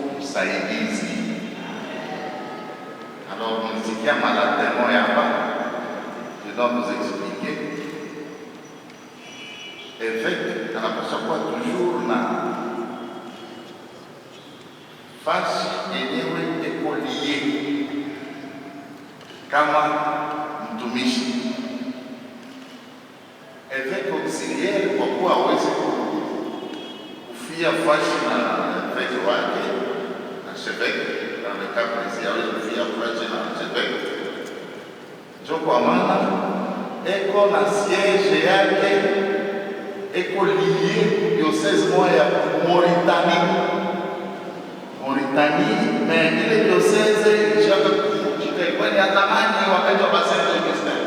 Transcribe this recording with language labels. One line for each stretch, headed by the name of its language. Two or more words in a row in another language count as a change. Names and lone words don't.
Swahili: usaidizi. Alors, mlisikia malatemo hapa,
French: je dois vous expliquer.
Swahili: Évêque anapaswa kuwa toujours na fasi yenyewe iko lié kama mtumishi.
French: Évêque auxiliaire
Swahili: kwa kuwa hawezi kufia fasi na évêque wake na archevêque,
French: dans le cas précis
Swahili: hawezi kufia fasi na archevêque. Ndio kwa maana eko na siège yake eko
French: lié diocèse
Swahili: moja ya Mauritanie, mais ile diocèse ilishaka kuvunjika, ilikuwa ni ya zamani wakati wa Basende Augustin.